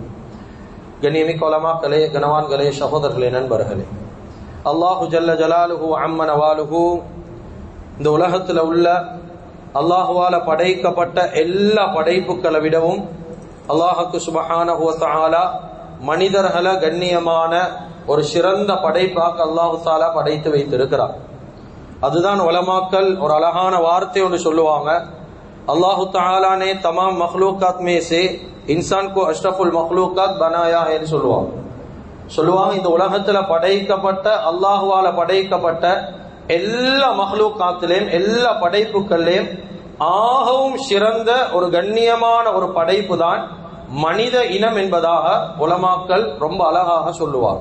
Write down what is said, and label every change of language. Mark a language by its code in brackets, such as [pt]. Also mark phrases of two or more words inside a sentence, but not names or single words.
[ta] கண்ணியமிக்க உலமாக்களே, கனவான்களே, சகோதரர்களே, நண்பர்களே, [ar] الله جل جلاله وعم نواله [ta] இந்த உலகத்தில் உள்ள அல்லாஹுவால படைக்கப்பட்ட எல்லா படைப்புகளை விடவும் அல்லாஹுக்கு [ar] سبحانه وتعالى [ta] மனிதர்களை கண்ணியமான ஒரு சிறந்த படைப்பாக [ar] الله تعالى [ta] படைத்து வைத்திருக்கிறார். அதுதான் உலமாக்கள் ஒரு அழகான வார்த்தை ஒன்று சொல்லுவாங்க, [ur] اللہ تعالیٰ نے تمام مخلوقات میں سے انسان کو اشرف المخلوقات بنایا ہے சொல்லுவாங்க. [ta] இந்த உலகத்துல படைக்கப்பட்ட அல்லாஹ்வால படைக்கப்பட்ட எல்லா மக்லூக்காத்திலையும் எல்லா படைப்புகள்லையும் ஆகவும் சிறந்த ஒரு கண்ணியமான ஒரு படைப்பு தான் மனித இனம் என்பதாக உலமாக்கள் ரொம்ப அழகாக சொல்லுவாங்க.